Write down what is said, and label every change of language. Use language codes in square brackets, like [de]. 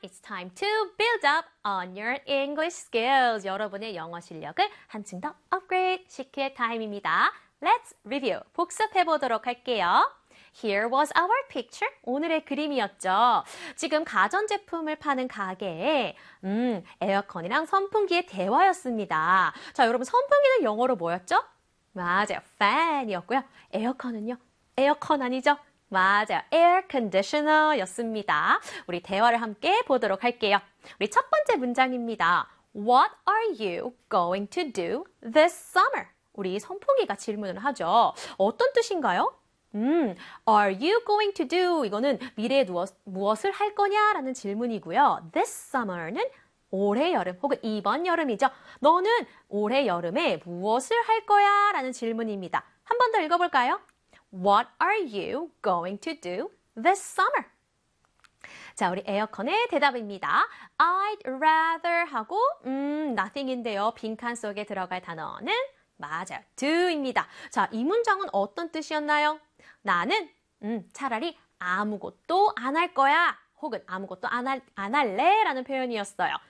[en] It's time to build up on your English skills. [ko] 여러분의 영어 실력을 한층 더 업그레이드 시킬 타임입니다. [en] Let's review. [ko] 복습해 보도록 할게요. [en] Here was our picture. [ko] 오늘의 그림이었죠. 지금 가전제품을 파는 가게에 에어컨이랑 선풍기의 대화였습니다. 자, 여러분 선풍기는 영어로 뭐였죠? 맞아요. fan이었고요. 에어컨은요? 에어컨 아니죠? 맞아요. air conditioner였습니다. 우리 대화를 함께 보도록 할게요. 우리 첫 번째 문장입니다. [en] What are you going to do this summer? [ko] 우리 선풍기가 질문을 하죠. 어떤 뜻인가요? [en] Are you going to do? [ko] 이거는 미래에 무엇을 할 거냐? 라는 질문이고요. [en] This summer [ko] 는 올해 여름 혹은 이번 여름이죠. 너는 올해 여름에 무엇을 할 거야? 라는 질문입니다. 한 번 더 읽어볼까요? [en] What are you going to do this summer? [ko] 자, 우리 에어컨의 대답입니다. [en] I'd rather [ko] 하고 [en] nothing인데요. [ko] 빈칸 속에 들어갈 단어는 맞아요. do입니다. 자, 이 문장은 어떤 뜻이었나요? 나는 차라리 아무것도 안 할 거야 혹은 아무것도 안 할래 라는 표현이었어요.